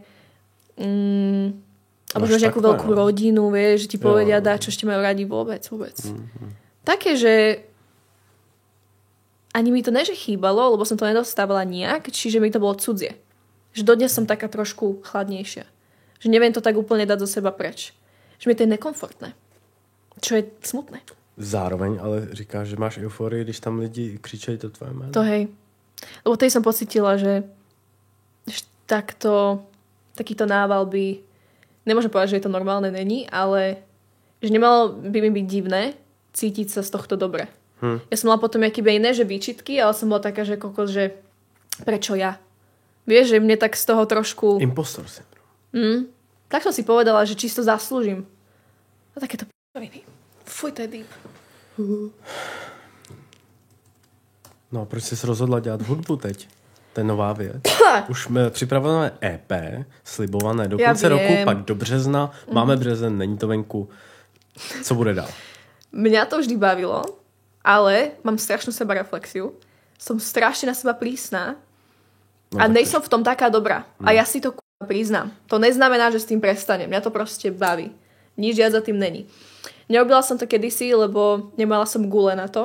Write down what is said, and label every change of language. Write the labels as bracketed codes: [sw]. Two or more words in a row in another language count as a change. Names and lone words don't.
[sk] Alebo že máš nejakú veľkú rodinu, vieš, že ti povedia dá, čo ešte majú radi vôbec. Také, že ani mi to neže chýbalo, lebo som to nedostávala nejak, čiže mi to bolo cudzie. Že dodnes som taká trošku chladnejšia. Že neviem to tak úplne dať zo seba preč. Že mi to je nekomfortné. Čo je smutné. [cs] Zároveň ale říkáš, že máš euforii, když tam lidi křičají to tvoje jméno. [sk] To hej. Lebo tej som pocitila, že takýto nával by, nemôžem povedať, že je to normálne není, ale že nemalo by mi byť divné cítiť sa z tohto dobre. Ja som mala potom akýby iné, že výčitky, ale som bola taká, že kokos, že prečo ja? Vieš, že mne tak z toho trošku... [en] Impostor syndrom. [sk] Tak som si povedala, že čisto zaslúžim. A takéto p***oviny. Fuj, to je deep. [cs] No a proč jsi se rozhodla dělat hudbu teď? To je nová věc. Už připravujeme EP, slibované do konce roku, pak do března. Máme březen, není to venku. Co bude dál? [sk] Mňa to vždy bavilo, ale mám strašnú sebareflexiu. Som strašne na seba prísna a nejsom v tom taká dobrá. A ja si to priznám. To neznamená, že s tým prestanem. Mňa to proste baví. Nič viac za tým není. Nerobila som to kedysi, lebo nemala som gule na to.